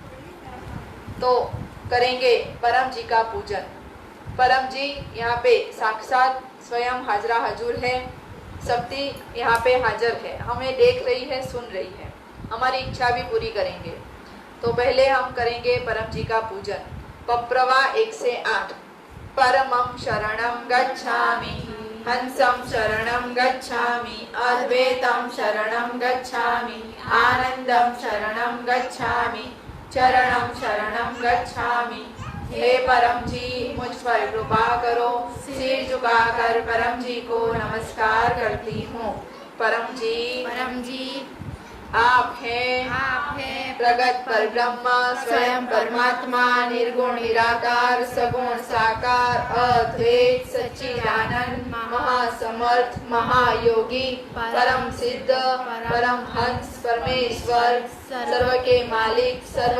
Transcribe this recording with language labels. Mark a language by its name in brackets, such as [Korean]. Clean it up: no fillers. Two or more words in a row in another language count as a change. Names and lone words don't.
[Hindi] तो करेंगे परम जी का पूजन। परम जी यहाँ पे साक्षात स्वयं हाजरा हजूर है, शक्ति यहाँ पे हाजिर है, हमें देख रही है, सुन रही है, हमारी इच्छा भी पूरी करेंगे। तो पहले हम करेंगे परम जी का पूजन। पप्रवा 1 से 8। [Pali] परमं शरणं गच्छामि, हंसं शरणं गच्छामि, अद्वैतं शरणं गच्छामि, आनंदं शरणं गच्छामि, चरणं शरणं गच्छामि। [Hindi] हे परम जी, मुझ पर कृपा करो। सिर झुकाकर परम जी को नमस्कार करती हूँ। परम जी आप हैं प्रगट पर ब्रह्म, स्वयं परमात्मा, निर्गुण निराकार, सगुण साकार, अद्वैत सच्चिदानंद, महासमर्थ, महायोगी, परम सिद्ध, परम हंस, परमेश्वर, सर्व के मालिक, सर्व